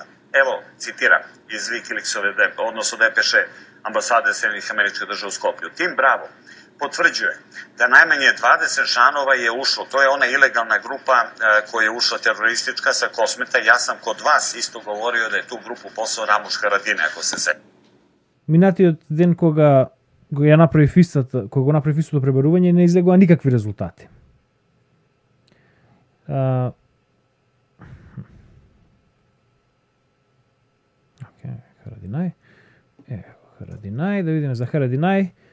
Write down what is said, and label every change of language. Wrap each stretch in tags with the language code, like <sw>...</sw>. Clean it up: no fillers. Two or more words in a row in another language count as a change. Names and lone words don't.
<sr>Evo, citiram iz Wikileaksove, odnosno depeše ambasade Sjedinjenih Američkih Država u Skoplju. Tim Bravo potvrđuje da najmanje 20 članova je ušlo, to je ona ilegalna grupa koja je ušla teroristička sa Kosmeta. Ja sam kod vas isto govorio da je tu grupu poslao Ramuš Haradinaj, ako se seća.</sr> <mk>Минатиот ден кога го направи фистото пребарување не излегува никакви резултати. Харадинај. Харадинај, да видиме за Харадинај.</mk>